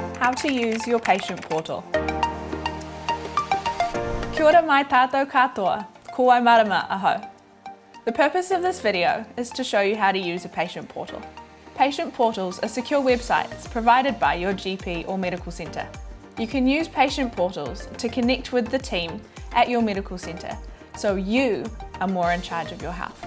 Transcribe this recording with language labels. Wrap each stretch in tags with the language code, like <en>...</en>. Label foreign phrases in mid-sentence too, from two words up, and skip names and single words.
<en>how to use your patient portal.</en> <mi>Kia ora mai tātou katoa, ko wai marama aho.</mi> <en>The purpose of this video is to show you how to use a patient portal. Patient portals are secure websites provided by your GP or medical centre. You can use patient portals to connect with the team at your medical centre, so you are more in charge of your health.</en>